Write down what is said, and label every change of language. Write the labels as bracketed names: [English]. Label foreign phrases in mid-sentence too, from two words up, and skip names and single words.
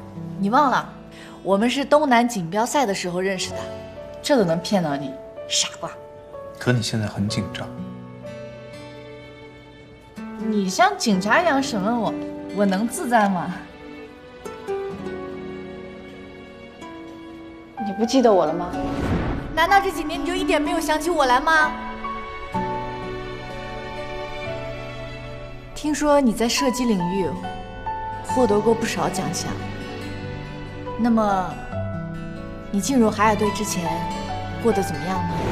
[Chinese] 你忘了，我们是东南锦标赛的时候认识的，这都能骗到你，傻瓜。可你现在很紧张。你像警察一样审問我，我能自在嗎？你不記得我了嗎？難道這幾年你就一點沒有想起我來嗎？聽說你在射擊領域獲得過不少獎項，那麼你進入海雅隊之前過得怎麼樣呢？